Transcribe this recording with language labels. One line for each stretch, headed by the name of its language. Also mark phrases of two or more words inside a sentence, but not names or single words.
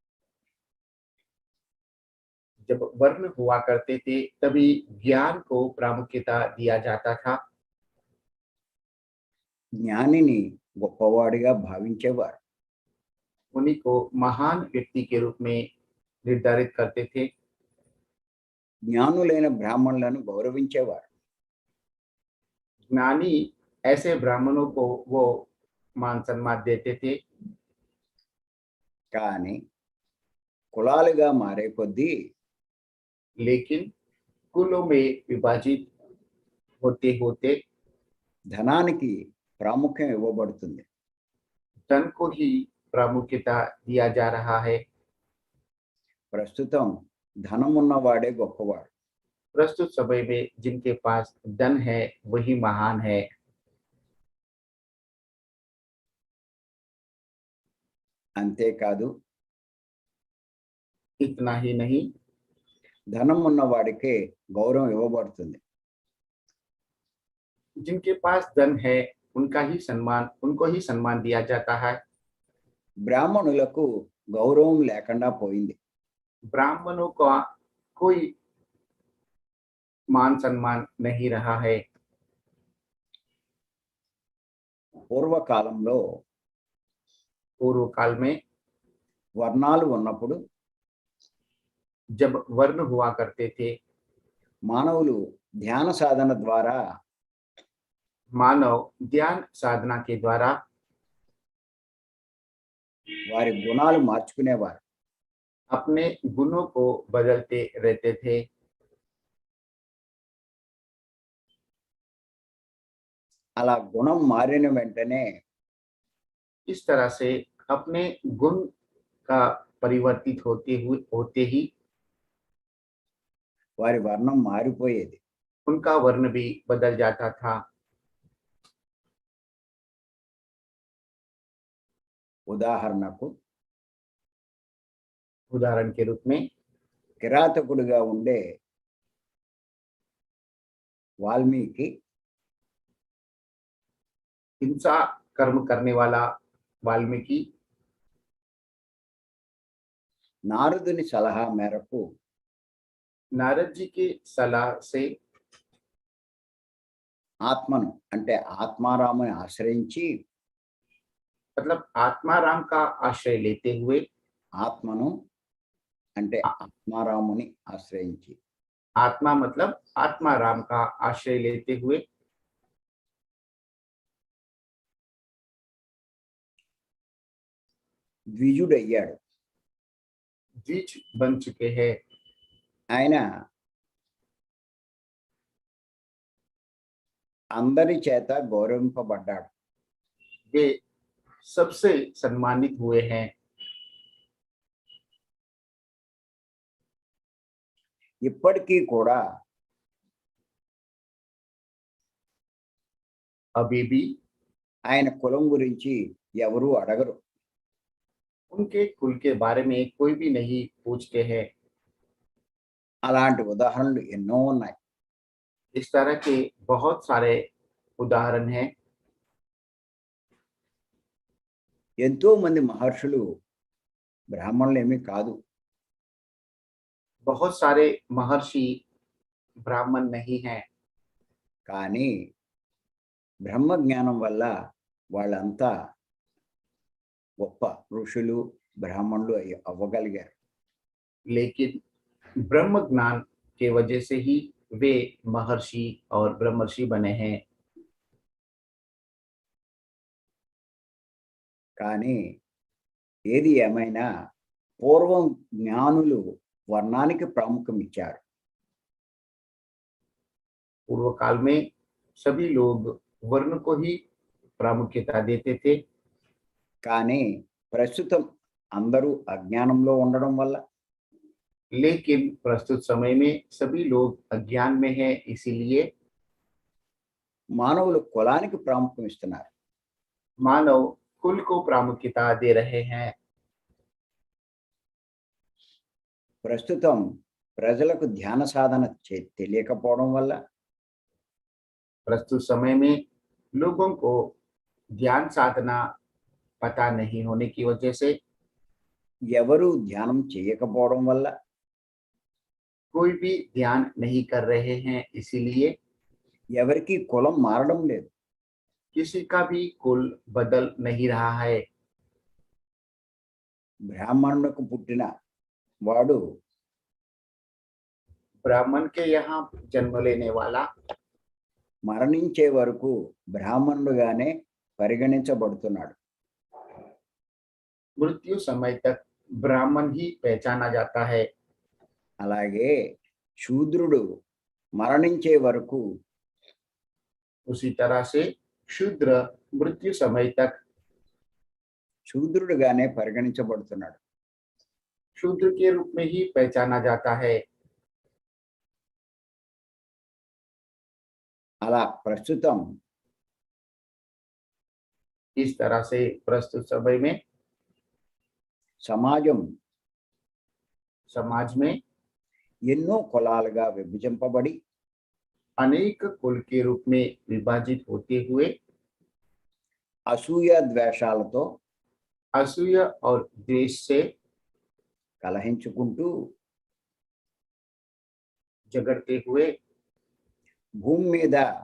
Hindi: जब वर्ण हुआ करते थे तभी ज्ञान को प्रामुख्यता दिया जाता था।
Telugu: జ్ఞానిని గొప్పవాడిగా భావించేవారు.
Hindi: उन्हीं को महान व्यक्ति के रूप में निर्धारित करते थे।
Telugu: జ్ఞానులైన బ్రాహ్మణులను గౌరవించేవారు.
Hindi: ज्ञानी ऐसे ब्राह्मणों को वो मान सम्मान देते थे।
Telugu: కానీ కులాలుగా మారే కొద్దీ
Hindi: लेकिन कुलों में विभाजित होते होते
Telugu: ధనానికి ప్రాముఖ్యం ఇవ్వబడుతుంది.
Hindi: धन को ही प्रामुख्यता दिया जा रहा है।
Telugu: ప్రస్తుతం ధనం ఉన్నవాడే గొప్పవాడు.
Hindi: प्रस्तुत समय में जिनके पास धन है वही महान है।
Telugu: అంతేకాదు
Hindi: इतना ही नहीं,
Telugu: ధనం ఉన్నవాడికే గౌరవం ఇవ్వబడుతుంది.
Hindi: जिनके पास धन है उनको ही सम्मान दिया जाता है।
Telugu: బ్రాహ్మణులకు గౌరవం లేకుండా పోయింది.
Hindi: ब्राह्मणों का कोई मान सम्मान नहीं रहा है।
Telugu: పూర్వకాలంలో
Hindi: पूर्व काल में
Telugu: వర్ణాలు ఉన్నప్పుడు
Hindi: जब वर्ण हुआ करते थे,
Telugu: మానవులు ధ్యాన సాధన ద్వారా
Hindi: मानव ध्यान साधना के द्वारा
Telugu: వారి గుణాలు మార్చుకునేవారు.
Hindi: अपने गुणों को बदलते रहते थे।
Telugu: అలా గుణం మారిన వెంటనే
Hindi: इस तरह से अपने गुण का परिवर्तित होते ही
Telugu: వారి వర్ణం మారిపోయేది.
Hindi: उनका वर्ण भी बदल जाता था।
Telugu: ఉదాహరణకు
Hindi: उदाहरण के रूप में
Telugu: కిరాతకుడిగా ఉండే వాల్మీకి
Hindi: हिंसा कर्म करने वाला वाल्मीकि
Telugu: నారదుని సలహా మేరకు
Hindi: नारद जी के सलाह से
Telugu: ఆత్మను అంటే ఆత్మారాముని ఆశ్రయించి
Hindi: मतलब आत्माराम का आश्रय लेते हुए,
Telugu: ఆత్మను అంటే ఆత్మారాముని ఆశ్రయించి
Hindi: आत्मा मतलब आत्माराम का आश्रय लेते हुए
Telugu: ద్విజుడయ్యాడు.
Hindi: द्विज बन चुके हैं।
Telugu: ఆయన అందరి చేత గౌరవింపబడ్డాడు.
Hindi: वे सबसे सम्मानित हुए हैं।
Telugu: ఇప్పటికీ కూడా
Hindi: अभी भी
Telugu: ఆయన కులం గురించి ఎవరూ అడగరు.
Hindi: उनके कुल के बारे में कोई भी नहीं पूछते हैं।
Telugu: అలాంటి ఉదాహరణలు ఎన్నో ఉన్నాయి.
Hindi: इस तरह के बहुत सारे उदाहरण हैं।
Telugu: ఎంతో మంది మహర్షులు బ్రాహ్మణులు ఏమీ కాదు.
Hindi: बहुत सारे महर्षि ब्राह्मण नहीं हैं,
Telugu: కానీ బ్రహ్మ జ్ఞానం వల్ల వాళ్ళంతా గొప్ప ఋషులు బ్రాహ్మణులు అవ్వగలిగారు.
Hindi: लेकिन ब्रह्म ज्ञान के वजह से ही वे महर्षि और ब्रह्मर्षि बने हैं।
Telugu: కానీ ఏది ఏమైనా పూర్వం జ్ఞానులు వర్ణానికి ప్రాముఖ్యం ఇచ్చారు.
Hindi: पूर्व काल में सभी लोग वर्ण को ही प्रामुख्यता देते थे,
Telugu: కానీ ప్రస్తుతం అందరూ అజ్ఞానంలో ఉండడం వల్ల
Hindi: लेकिन प्रस्तुत समय में सभी लोग अज्ञान में हैं, इसीलिए
Telugu: మానవులు కులానికి ప్రాముఖ్యం ఇస్తున్నారు.
Hindi: मानव कुल को प्रामुख्यता दे रहे हैं।
Telugu: ప్రస్తుతం ప్రజలకు ధ్యాన సాధన తెలియకపోవడం వల్ల
Hindi: प्रस्तुत समय में लोगों को ध्यान साधना पता नहीं होने की वजह से
Telugu: ఎవరు ధ్యానం చేయకపోవడం వల్ల
Hindi: कोई भी ध्यान नहीं कर रहे हैं, इसीलिए
Telugu: ఎవరికి కులం మారడం లేదు.
Hindi: किसी का भी कुल बदल नहीं रहा है।
Telugu: బ్రాహ్మణులకు పుట్టిన వాడు
Hindi: ब्राह्मण के यहाँ जन्म लेने वाला
Telugu: మరణించే వరకు బ్రాహ్మణుడుగానే పరిగణించబడుతున్నాడు.
Hindi: मृत्यु समय तक ब्राह्मण ही पहचाना जाता है।
Telugu: అలాగే శూద్రుడు మరణించే వరకు
Hindi: उसी तरह से शूद्र मृत्यु समय तक
Telugu: శూద్రుడుగానే పరిగణించబడుతున్నాడు.
Hindi: शूद्र के रूप में ही पहचाना जाता है।
Telugu: అలా ప్రస్తుతం
Hindi: इस तरह से प्रस्तुत समय में
Telugu: సమాజం
Hindi: समाज में
Telugu: ఎన్నో కులాలుగా విభజింపబడి
Hindi: अनेक कुल के रूप में विभाजित होते हुए
Telugu: అసూయ ద్వేషాలతో
Hindi: असूय और द्वेष से
Telugu: కలహించుకుంటూ
Hindi: झगड़ते हुए
Telugu: భూమి మీద